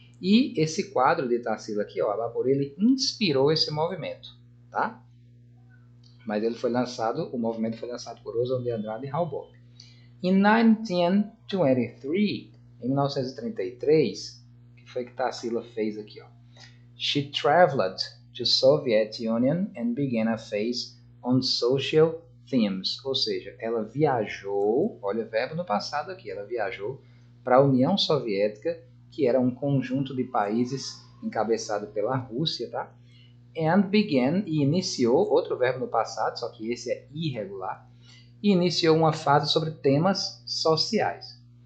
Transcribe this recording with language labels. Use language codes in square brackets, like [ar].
[pt] E esse quadro de Tarsila aqui, ó, Abaporu, ele inspirou esse movimento, tá? Mas ele foi lançado, o movimento foi lançado por Oswald de Andrade e Raul Bob. In 1923, em 1933, o que foi que Tarsila fez aqui, ó? [en] She traveled to Soviet Union and began a phase on social themes. [pt] Ou seja, ela viajou, olha o verbo no passado aqui, ela viajou para a União Soviética, que era um conjunto de países encabeçado pela Rússia, tá? [en] And began, [pt] e iniciou, outro verbo no passado, só que esse é irregular, e iniciou uma fase sobre temas sociais.